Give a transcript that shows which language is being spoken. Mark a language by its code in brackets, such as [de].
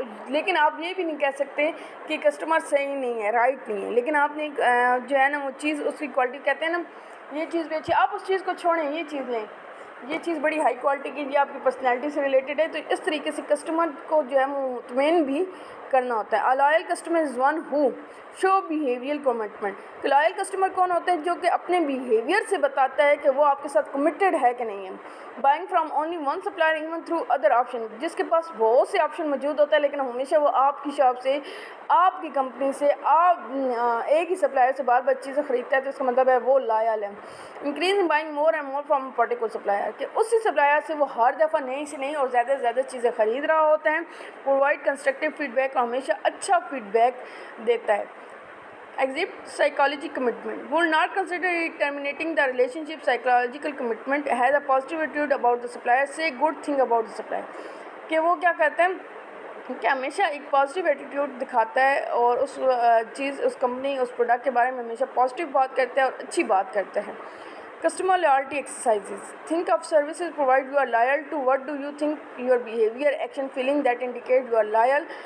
[ur] لیکن آپ یہ بھی نہیں کہہ سکتے کہ کسٹمر صحیح نہیں ہے, رائٹ نہیں ہے, لیکن آپ نے جو ہے نا وہ چیز اس کی کوالٹی کہتے ہیں نا یہ چیز بھی اچھی, آپ اس چیز کو چھوڑیں, یہ چیز لیں, یہ چیز بڑی ہائی کوالٹی کی, یہ آپ کی پرسنالٹی سے ریلیٹڈ ہے. تو اس طریقے سے کسٹمر کو جو ہے مطمئن بھی کرنا ہوتا ہے. [en] A loyal customer is one who show behavioral commitment. [ur] کہ لائل کسٹمر کون ہوتے ہیں, جو کہ اپنے بیہیویئر سے بتاتا ہے کہ وہ آپ کے ساتھ کمیٹڈ ہے کہ نہیں ہے. [en] buying from only one supplier even through other option, [ur] جس کے پاس بہت سے آپشن موجود ہوتا ہے لیکن ہمیشہ وہ آپ کی شاپ سے, آپ کی کمپنی سے, آپ ایک ہی سپلائر سے بار بار چیزیں خریدتا ہے, تو اس کا مطلب ہے وہ لائل ہے. [en] increase in buying more and more from particular supplier, [ur] کہ اسی سپلائر سے وہ ہر دفعہ نئی سے نئی اور زیادہ سے زیادہ چیزیں خرید رہا ہوتا ہے. [en] provide constructive feedback, [ur] اور ہمیشہ اچھا فیڈ بیک دیتا ہے. [en] Exhibit psychology commitment. Will not consider terminating the relationship. Psychological commitment has a positive attitude about the supplier. Say good thing about the supplier. [ur] کہ وہ کیا کہتے ہیں کہ ہمیشہ ایک پازیٹیو ایٹیٹیوڈ دکھاتا ہے اور اس چیز, اس کمپنی, اس پروڈکٹ کے بارے میں ہمیشہ پازیٹیو بات کرتا ہے اور اچھی بات کرتا ہے. [en] Customer loyalty exercises. Think of services provide you are loyal to. What do you think your behavior, action, feeling that indicate you are loyal?